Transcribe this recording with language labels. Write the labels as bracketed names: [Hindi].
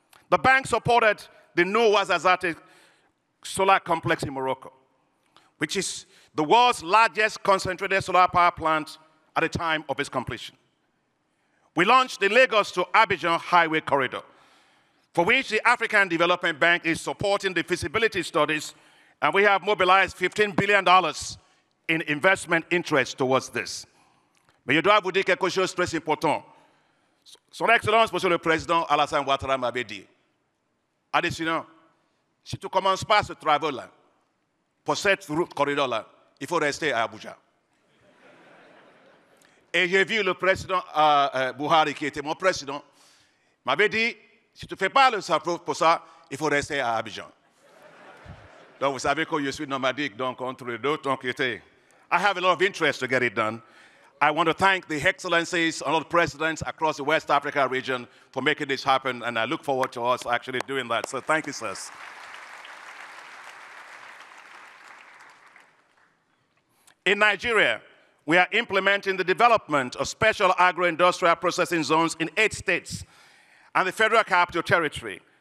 [English] The bank supported the new Ouarzazate solar complex in Morocco, which is the world's largest concentrated solar power plant at the time of its completion. We launched the Lagos to Abidjan Highway Corridor, for which the African Development Bank is supporting the feasibility studies, and we have mobilized $15 billion in investment interest towards this. [French] Mais je dois vous dire quelque chose de très important. Son Excellence, Monsieur le Président Alassane Ouattara m'avait dit, Adesina, si tu ne commences pas ce travail-là, pour cette route corridor-là, il faut rester à Abuja. Et j'ai vu le président Buhari, qui était mon président, m'avait dit, si tu ne fais pas le travail pour ça, il faut rester à Abidjan. Donc vous savez que je suis nomadique, donc entre les deux, donc [English] I have a lot of interest to get it done. I want to thank the excellencies and all the presidents across the West Africa region for making this happen, and I look forward to us actually doing that. So thank you, sirs. In Nigeria, we are implementing the development of special agro-industrial processing zones in 8 states and the Federal Capital Territory.